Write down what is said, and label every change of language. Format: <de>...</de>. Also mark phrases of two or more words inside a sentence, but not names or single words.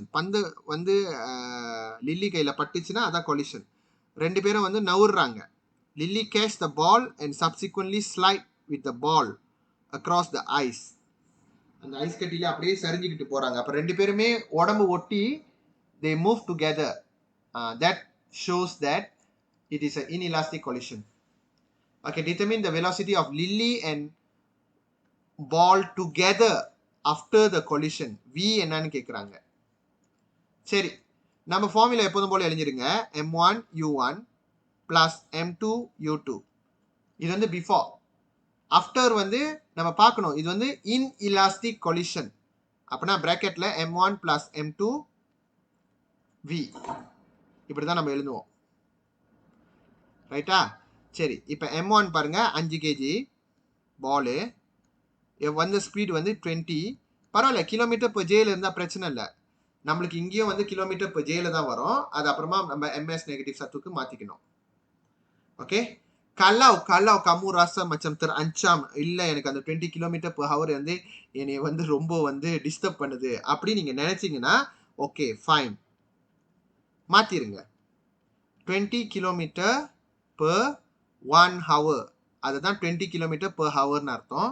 <ta>பந்து வந்து லில்லி கையில் பட்டுச்சுன்னா அதான் கொலிஷன். ரெண்டு பேரும் வந்து நவுறாங்க.</ta> <en>Lily catch the ball and subsequently slide with the ball across the ice.</en> <ta>அந்த ஐஸ் கட்டியில் அப்படியே சரிஞ்சுக்கிட்டு போகிறாங்க. அப்போ ரெண்டு பேருமே உடம்பு ஒட்டி</ta> <en>they move together. That shows that it is an inelastic collision. Okay, determine the velocity of Lily and ball together after the collision.</en> <ta>V என்னன்னு கேட்குறாங்க. சரி, நம்ம ஃபார்முலா எப்போதும் போல எழுதிருங்க. m1u1 plus m2u2. இது வந்து பிஃபோர். ஆஃப்டர் வந்து நம்ம பார்க்கணும் இது வந்து</ta> <en>inelastic collision.</en> <ta>அப்படின்னா பிராக்கெட்ல m1 plus m2 v இப்படி தான் நம்ம எழுதுவோம். ரைட்டா? சரி, இப்போ m1 பாருங்க 5 kg பாலு வந்து ஸ்பீட் வந்து 20. பரவாயில்ல, கிலோமீட்டர் per jல இருந்தால் பிரச்சனை இல்லை. நம்மளுக்கு இங்கேயும் வந்து கிலோமீட்டர் per jல தான் வரும். அது அப்புறமா நம்ம ms நெகட்டிவ் சத்துக்கு மாற்றிக்கணும். ஓகே,</ta> <ms>kalau kamu rasa macam terancam,</ms> <ta>இல்லை எனக்கு அந்த 20</ta> <en>kilometer per hour</en> <ta>வந்து என்னை வந்து ரொம்ப வந்து டிஸ்டர்ப் பண்ணுது அப்படி நீங்கள் நினைச்சீங்கன்னா</ta> <en>okay fine,</en> <ta>மாற்றிருங்க.</ta> <en>20 kilometer per 1 hour, அதுதான் 20 kilometer per hourன்னு அர்த்தம்.</en>